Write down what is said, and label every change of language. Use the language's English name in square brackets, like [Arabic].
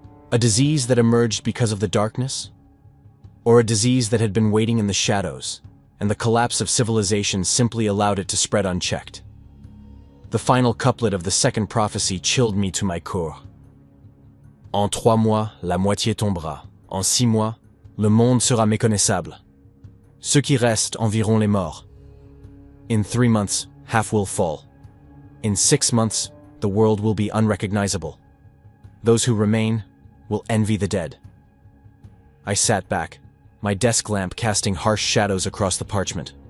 [English] A disease that emerged because of the darkness? Or a disease that had been waiting in the shadows, and the collapse of civilization simply allowed it to spread unchecked? The final couplet of the second prophecy chilled me to my core. [French] En 3 mois, la moitié tombera. En 6 mois, le monde sera méconnaissable. Ceux qui restent enverront les morts. [English] In 3 months, half will fall. In 6 months, the world will be unrecognizable. Those who remain will envy the dead. I sat back, my desk lamp casting harsh shadows across the parchment.